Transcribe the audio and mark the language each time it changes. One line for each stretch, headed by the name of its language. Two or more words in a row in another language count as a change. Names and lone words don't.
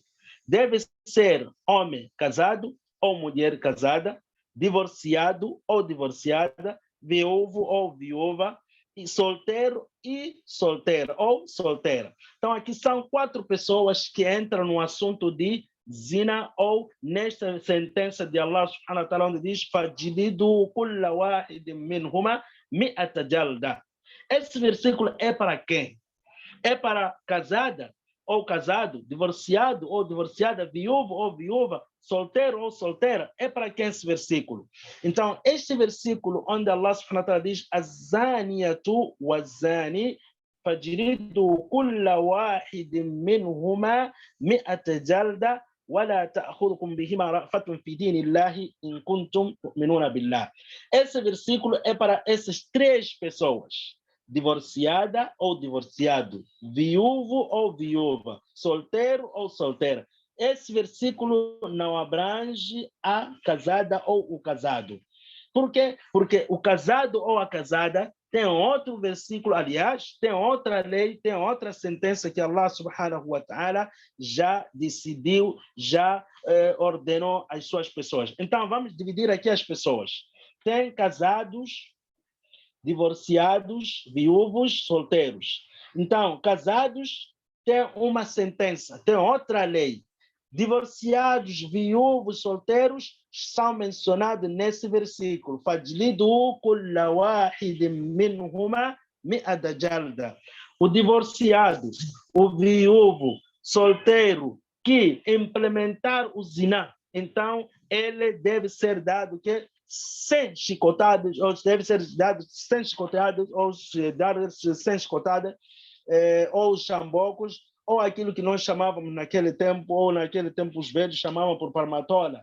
Portuguese: Deve ser homem casado ou mulher casada, divorciado ou divorciada, viúvo ou viúva, e solteiro e solteira ou solteira. Então, aqui são quatro pessoas que entram no assunto de zina, ou nesta sentença de
Arabic: الله سبحانه وتعالى,
Portuguese: onde diz
Arabic: فاجلدوا كل واحد منهما مائة جلدة.
Portuguese: Esse versículo é para quem? É para casada ou casado, divorciado ou divorciada, viúvo ou viúva, solteiro ou solteira. É para quem esse versículo? Então, este versículo onde
Arabic: الله سبحانه وتعالى diz الزانية والزاني فاجلدوا كل واحد منهما مائة جلدة ولا تأخذكم بهما رأفة في دين الله إن كنتم تؤمنون بالله.
Portuguese: Esse versículo é para essas três pessoas: divorciada ou divorciado, viúvo ou viúva, solteiro ou solteira. Esse versículo não abrange a casada ou o casado. Por quê? Porque o casado ou a casada tem outro versículo, aliás, tem outra lei, tem outra sentença que
Arabic: الله سبحانه وتعالى
Portuguese: já decidiu, já ordenou às suas pessoas. Então, vamos dividir aqui as pessoas. Tem casados, divorciados, viúvos, solteiros. Então, casados tem uma sentença, tem outra lei. Divorciados, viúvos, solteiros são mencionados nesse versículo.
Arabic: فاجلدوا كل واحد منهما مائة جلدة.
Portuguese: O divorciado, o viúvo, solteiro que implementar o zina, então ele deve ser dado que 100 chicotadas, ou deve ser dado 100 chicotadas, ou dadas 100 chicotadas, ou chambocos, ou aquilo que nós chamávamos naquele tempo, ou naquele tempo os velhos chamavam por parmatola.